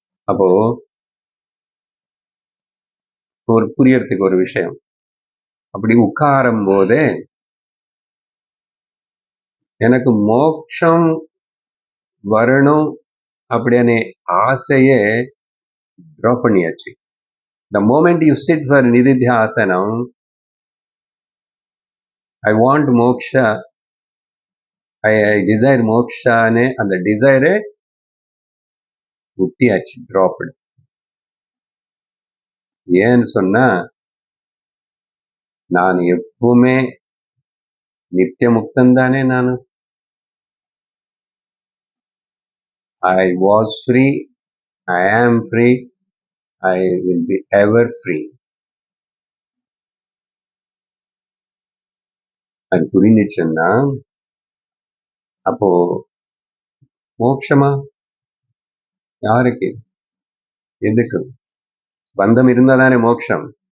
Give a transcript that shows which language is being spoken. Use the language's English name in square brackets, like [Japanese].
[Tamil] அப்போ ஒரு புரியறதுக்கு ஒரு விஷயம், அப்படி உட்காரும் போதே எனக்கு மோட்சம் வரணும் அப்படியான ஆசையே ட்ராப் பண்ணியாச்சு. [English] The moment you sit for nididhyasanam, I want moksha, I desire [Tamil] mokshaனே அந்த டிசைரே விட்டியாச்சு, ட்ராப்டு. ஏன்னு சொன்னா நான் எப்பவுமே நித்திய முக்தன் தானே. நான் [English] I was free, I am free, I will be ever free. [Tamil] அது புரிஞ்சிச்சுன்னா அப்போ மோட்சமா யாருக்கு, எதுக்கு? பந்தம் இருந்தாதானே மோட்சம்.